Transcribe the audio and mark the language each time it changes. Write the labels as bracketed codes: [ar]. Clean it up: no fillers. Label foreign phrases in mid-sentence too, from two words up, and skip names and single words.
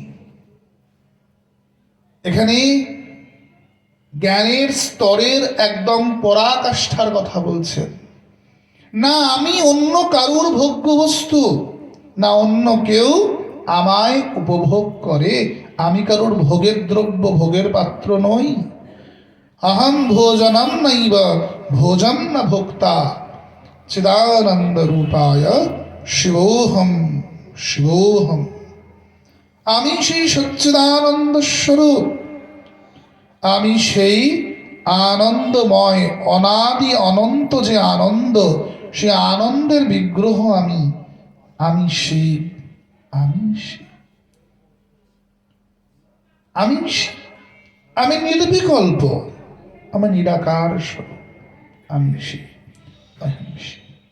[bn] এখানে জ্ঞানের স্তরের একদম পরাকাষ্ঠার কথা বলছেন। না আমি অন্য কারুর ভোগ্য বস্তু, না অন্য কেউ আমায় উপভোগ করে, আমি কারুর ভোগের দ্রব্য, ভোগের পাত্র নই। [sa] अहम भोजनम नैव भोजन न भोक्ता चिदानंद रूपाय शिवोहम शिवोहम। [bn] আমি সেই সচ্চিদানন্দ স্বরূপ, আমি সেই আনন্দময় অনাদি অনন্ত যে আনন্দ, সে আনন্দের বিগ্রহ আমি। আমি শিব, আমি শিব, আমি শিব, আমি নির্বিকল্প, আমি নিরাকার স্বরূপ, আমি শিব, আমি শিব।